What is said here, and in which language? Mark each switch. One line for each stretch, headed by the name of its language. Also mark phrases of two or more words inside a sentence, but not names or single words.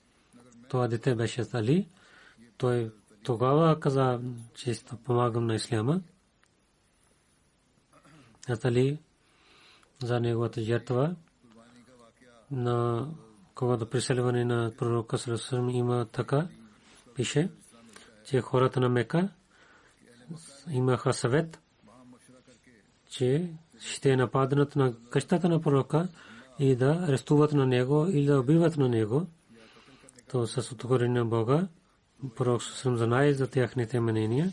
Bulgarian: Това дете беше Али. Той тогава каза, че ще помагам на исляма. Али за неговата жертва на когато преселване на пророка
Arabic: صلى الله عليه وسلم
Bulgarian: има така, пише, че хората на Мека имаха съвет, че ще нападнат на къщата на пророка и да арестуват на него или да убиват на него. То с отговорение на Бога, пророк съм знае за тяхните мнения.